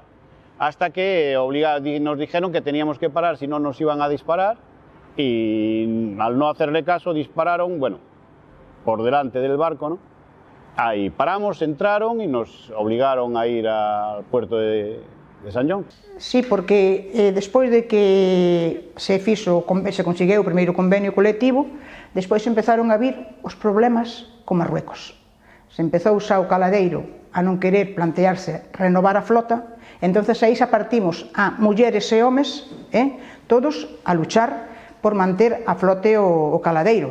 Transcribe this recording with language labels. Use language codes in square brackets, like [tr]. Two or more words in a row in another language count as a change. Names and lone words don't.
[es] Hasta que nos dijeron que teníamos que parar, si no nos iban a disparar, y al no hacerle caso dispararon, bueno, por delante del barco, ¿no? Ahí paramos, entraron y nos obligaron a ir al puerto de San John. [gl] Sí, porque despois de que se conseguiu o primeiro convenio colectivo, despois empezaron a vir os problemas con Marruecos. Se empezou xa o caladeiro a non querer plantearse renovar a flota. Entonces aí xa partimos a mulleres e homes, todos a luchar por manter a flote o caladeiro.